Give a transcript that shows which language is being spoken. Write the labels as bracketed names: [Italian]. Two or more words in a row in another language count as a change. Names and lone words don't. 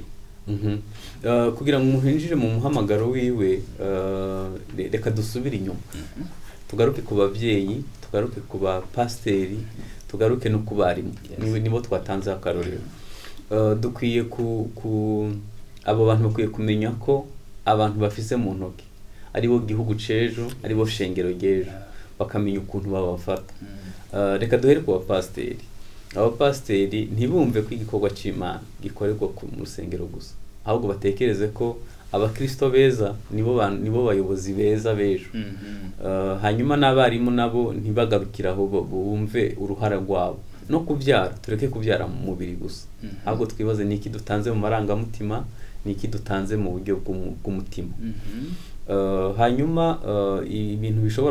[Rundi] kugira ngo umuntu yinjire mu muhamagaro wiwe reka dusubire inyuma tugaruke ku bavyeyi tugaruke ku bapasteri tugaruke no ku barimu nibo twatanze akarorero dukwiye abo bantu bakwiye kumenya ko abantu bafise mu ntoki aribo gihugu cejo aribo shengero ryejo bakamenya ukuntu babafata reka duhere ku bapasteri abapasteri ntibumve ko igikorwa c'Imana gikorerwa mu rusengero gusa ahubwo batekereze ko abakristo beza nibo bayobozi beza bejo hanyuma n'abarimu nabo ntibagarukiraho bumve uruhara rwabo no kubyara tureke kubyara mu mubiri gusa ahubwo twibaze niki dutanze mu marangamutima niki dutanze mu buryo bw'umutima hanyuma ibintu bishobora